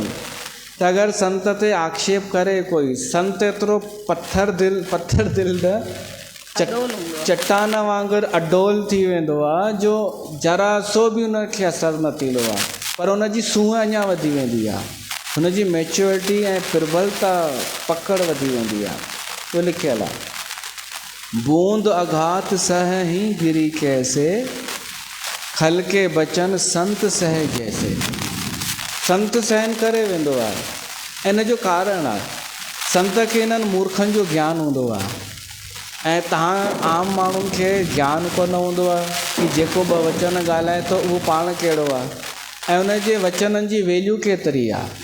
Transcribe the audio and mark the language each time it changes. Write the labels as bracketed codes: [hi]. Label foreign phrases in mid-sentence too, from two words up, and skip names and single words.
[sd] त अगरि संत ते आक्षेप करे कोई, संत एतिरो पत्थर दिल न चट्टान वांगुरु अडोल थी वेंदो आहे, जो जरा सो बि उनखे असरु न थींदो आहे, पर उनजी सूंहं अञा वधी वेंदी आहे, हुनजी मैच्योरिटी ऐं प्रबलता पकड़ वधी वेंदी आहे। उहो लिखियलु आहे, [awa] बूंद अघात सहही गिरी कैसे, खल के बचन संत सहे जैसे। [sd] संत सहन करे वेंदो आहे। इन जो कारण आहे, संत खे इन्हनि मूर्खनि जो ज्ञान हूंदो आहे, ऐं तव्हां आम माण्हुनि खे ज्ञान कोन हूंदो आहे कि जेको ॿ वचन ॻाल्हाए थो उहो पाण कहिड़ो आहे, ऐं उन जे वचननि जी वैल्यू केतिरी आहे।